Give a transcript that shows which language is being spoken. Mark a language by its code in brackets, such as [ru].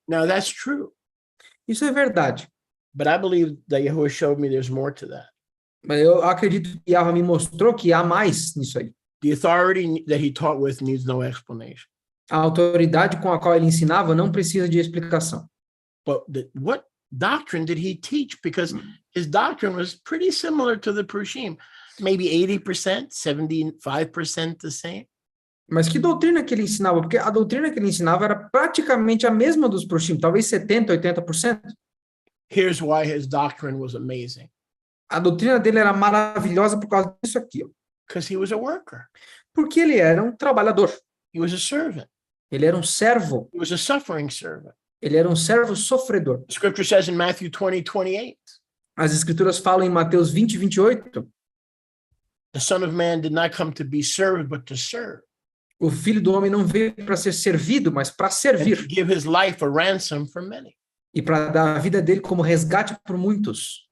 [en] Now, that's true. [pt] Isso é verdade. [en] But I believe that Yahuwah showed me there's more to that. [pt] Mas eu acredito que Yahweh me mostrou que há mais nisso aí. [en] The authority that he taught with needs no explanation. [pt] A autoridade com a qual ele ensinava não precisa de explicação. [en] But what doctrine did he teach? Because his doctrine was pretty similar to the Prushim. Maybe 80%, 75% the same. [pt] Mas que doutrina que ele ensinava? Porque a doutrina que ele ensinava era praticamente a mesma dos Prushim, talvez 70%, 80%. [en] Here's why his doctrine was amazing. [pt] A doutrina dele era maravilhosa por causa disso aqui, ó. [en] Because he was a worker. [pt] Porque ele era um trabalhador. [en] He was a servant. [pt] Ele era um servo. [en] He was a suffering servant. [pt] Ele era um servo sofredor. [en] The scripture says in Matthew 20:28, [pt] As escrituras falam em Mateus 20, 28, [en] the Son of Man did not come to be served, but to serve, [pt] o Filho do Homem não veio para ser servido, mas para [en] and to [pt] servir. [en] give his life a ransom for many. [pt] E para dar a vida dele como resgate por muitos.